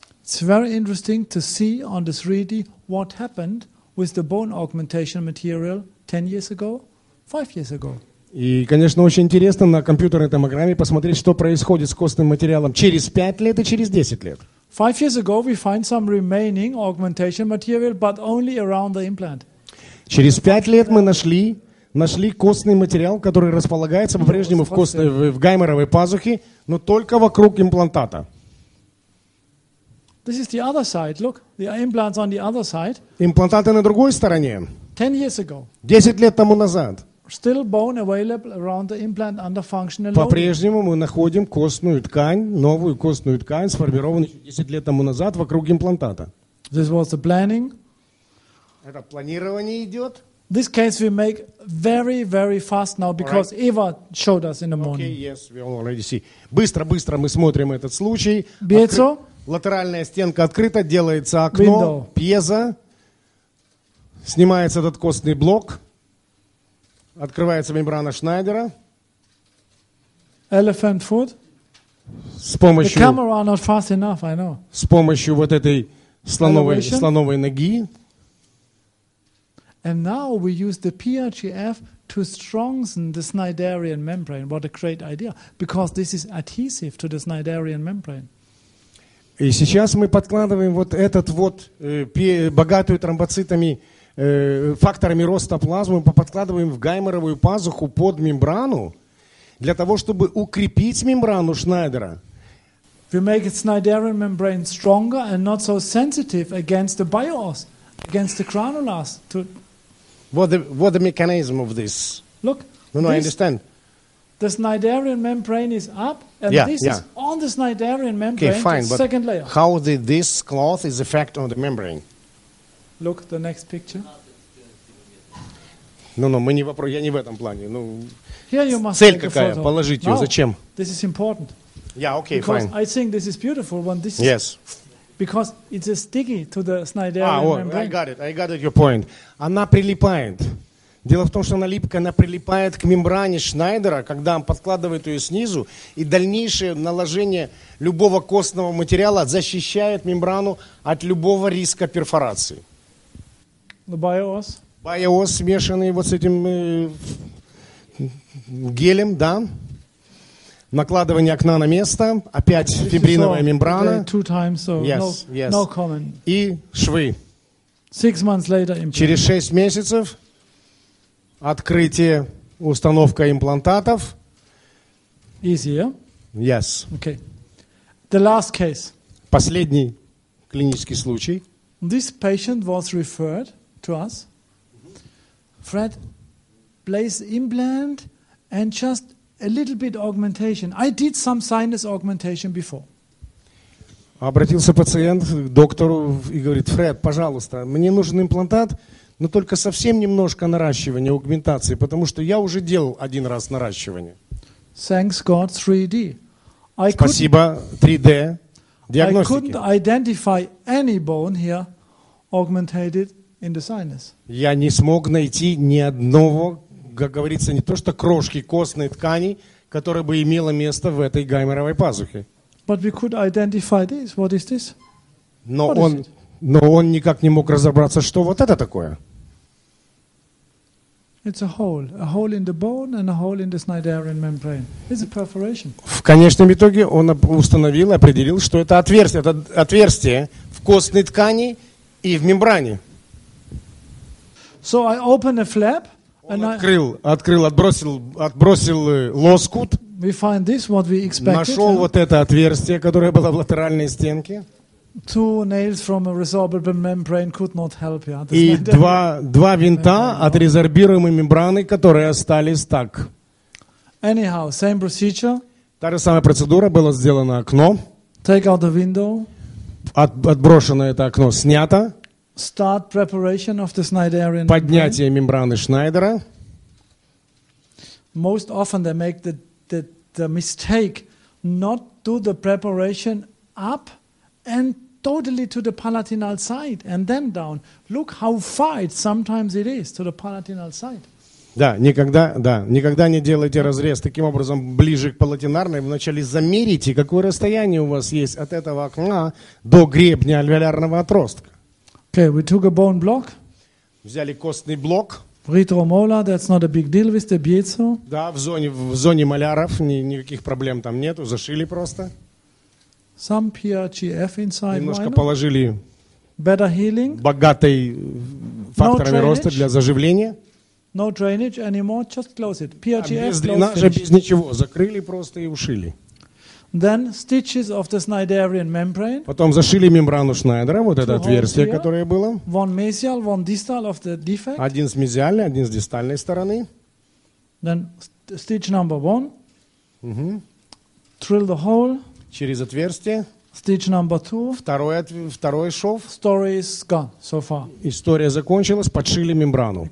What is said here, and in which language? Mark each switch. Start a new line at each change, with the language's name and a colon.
English: It's very interesting to see on the 3D what happened with the bone augmentation material 10 years ago, 5 years ago.
Russian: И, конечно, очень интересно на компьютерной томограмме посмотреть, что происходит с костным материалом через 5 лет и через 10 лет.
English: 5 years ago we find some remaining augmentation material, but only around the implant.
Russian: Через 5 лет мы нашли костный материал, который располагается по-прежнему в гайморовой пазухе, но только вокруг имплантата.
English: This is the other side. Look, the implants on the other side.
Russian: Имплантаты на другой стороне.
English: 10 years ago.
Russian: 10 лет тому назад.
English: Still bone available around the implant under functional loading.
Russian: По-прежнему мы находим костную ткань, новую костную ткань, сформированную 10 лет тому назад вокруг имплантата.
English: This was the planning.
Russian: Это планирование идет.
English: This case we make very, very fast now because Eva showed us in the morning. Okay, yes, we already see.
Russian: Быстро мы смотрим этот случай. Пьезо. Латеральная стенка открыта, делается окно, пьезо. Снимается этот костный блок. Открывается мембрана Шнайдера.
English: Elephant foot.
Russian: С помощью,
English: the camera not fast enough, I know.
Russian: С помощью вот этой слоновой ноги.
English: And now we use the PRGF to strengthen the Schneiderian membrane. What a great idea. Because this is adhesive to the Schneiderian membrane. И сейчас мы подкладываем вот этот богатую тромбоцитами, факторами роста плазмы, мы подкладываем в гайморовую пазуху под мембрану, для того, чтобы укрепить мембрану Шнайдера. We make the Schneiderian membrane stronger and not so sensitive against the bios, against the granulars. What the mechanism of this? Look. No, I understand. The Schneiderian membrane is up, and this is on the Schneiderian membrane. Okay, fine, but second layer. How this cloth is effect on the membrane? Look, the next picture.
Russian: Я не в этом плане.
English: Here you must
Russian: цель
English: take a
Russian: какая?
English: photo.
Russian: Положить ее. Зачем?
English: This is important. Yeah, okay, because fine. I think this is beautiful when this Yes. is because it is sticky to the Schneiderian membrane. I got it, your point.
Russian: Она прилипает. Дело в том, что она прилипает к мембране Шнайдера, когда он подкладывает ее снизу, и дальнейшее наложение любого костного материала защищает мембрану от любого риска перфорации.
English: The bios.
Russian: Биос, смешанный вот с этим гелем, да. Накладывание окна на место, опять фибриновая мембрана.
English: Two times, so no comment.
Russian: И швы.
English: 6 months later, implant.
Russian: Через 6 месяцев открытие, установка имплантатов.
English: Easy, yeah? Yes. Okay. The last case.
Russian: Последний клинический случай.
English: This patient was referred to us. Fred, place implant and just a little bit augmentation. I did some sinus augmentation before.
Russian: Обратился пациент к доктору и говорит: Фред, пожалуйста, мне нужен имплантат, но только совсем немножко наращивания, аугментации, потому что я уже делал один раз наращивание.
English: Thanks God, 3D.
Russian: Спасибо, 3D.
English: I couldn't identify any bone here augmented in the sinus. Я не смог найти ни одного, как говорится, не то что крошки костной ткани, которая бы имела место в этой гайморовой пазухе. But we could identify this. What is this?
Russian: Но он никак не мог разобраться, что вот это такое.
English: It's a hole in the bone and a hole in the Schneiderian membrane. It's a perforation.
Russian: В конечном итоге он установил, определил, что это отверстие в костной ткани и в мембране.
English: So I opened a flap.
Russian: Он отбросил лоскут.
English: We find this, what we expected.
Russian: Нашел вот это отверстие, которое было в латеральной стенке.
English: Two nails from a resorbable membrane could not help. Yeah.
Russian: И два винта от резорбируемой мембраны, которые остались так.
English: Anyhow, same procedure.
Russian: Та же самая процедура, было сделано окно.
English: Take out the window.
Russian: Отброшено это окно, снято.
English: Start preparation of the Schneiderian
Russian: Поднятие мембраны Шнайдера.
English: Most often they make the mistake not do the preparation up and totally to the palatinal side and then down. Look how far sometimes it is to the palatinal side.
Russian: Никогда не делайте разрез таким образом ближе к палатинарной. Вначале замерите, какое расстояние у вас есть от этого окна до гребня альвеолярного отростка.
English: Okay, we took a bone block.
Russian: Взяли костный блок.
English: Retromolar, that's not a big deal with the piezo.
Russian: Да, в зоне маляров никаких проблем там нету, зашили просто.
English: Some PRGF inside.
Russian: Немножко положили
English: better healing.
Russian: Богатой факторами роста для заживления.
English: No drainage anymore, just close it. PRGF,
Russian: без дренажа, без ничего, закрыли просто и ушили.
English: Then stitches of the Schneiderian membrane.
Russian: Потом зашили мембрану Шнайдера, вот это отверстие, которое было.
English: One mesial, one distal of the defect.
Russian: Один с мезиальной, один с дистальной стороны.
English: Then stitch number 1. Drill the hole.
Russian: Через отверстие.
English: Stitch number 2.
Russian: Второй шов.
English: Story is gone so far.
Russian: История закончилась, подшили мембрану.